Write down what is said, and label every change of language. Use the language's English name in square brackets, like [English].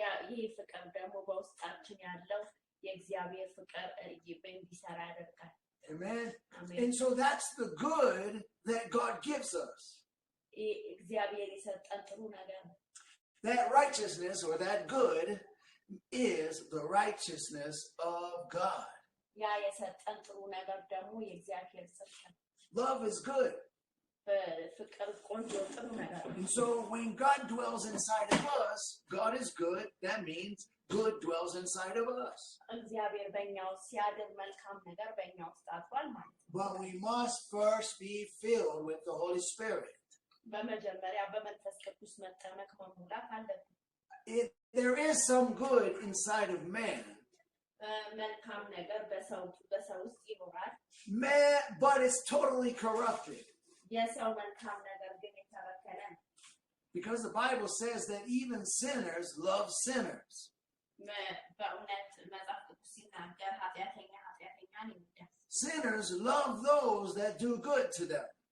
[Amharic] ይህ ፍቅር ደግሞ በውስጣችን ያለው የእግዚአብሔር ፍቅር እንዲሰራ ያደርጋል። [English] Amen. And so that's the good that God gives us. [Amharic] እግዚአብሔር የሰጠን ጥሩ ነገር ነው። [English] That righteousness or that good is the righteousness of God. [Amharic] ያ የሰጠን ጥሩ ነገር ደግሞ የእግዚአብሔር ጽድቅ ነው። [English] Love is good. [Amharic] ፍቅር ቆንጆ ጥሩ ነገር ነው። [English] And so when God dwells inside of us, God is good. That means good dwells inside of us. [Amharic] እግዚአብሔር በእኛ ውስጥ ሲያድር መልካም ነገር በእኛ ውስጥ አድሯል ማለት ነው። [English] But we must first be filled with the Holy Spirit. [Amharic] በመጀመሪያ በመንፈስ ቅዱስ መጠመቅ መሙላት አለብን። [English] There is some good inside of man. [Amharic] መልካም ነገር በሰው ውስጥ ይኖራል። [English] But it's totally corrupted. [Amharic] የሰው መልካም ነገር ግን የተበከለ ነው። [English] Because the Bible says that even sinners love sinners. [Amharic] በእውነት መጽሐፍ ቅዱስ ሲናገር ኃጢአተኛን ይወዳል። [English] Sinners love those that do good to them.